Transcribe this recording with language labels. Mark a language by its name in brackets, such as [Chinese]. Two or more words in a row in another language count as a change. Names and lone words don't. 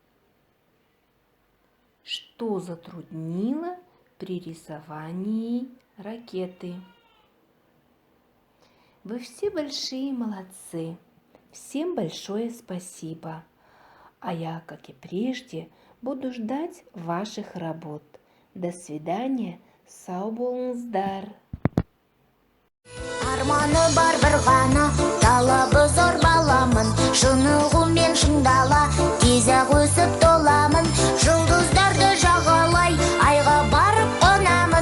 [Russian] Что затруднило при рисовании ракеты? Вы все большие молодцы. Всем большое спасибо. А я, как и прежде, буду ждать ваших работ. До свидания. [Kazakh] Сау болыңыздар. Арманы бар бір ғана, талабы зор баламын. Шынығумен шыңдала, тез-ақ өсіп толамын. Жұлдыздарды жағалай, айға барып қонамын.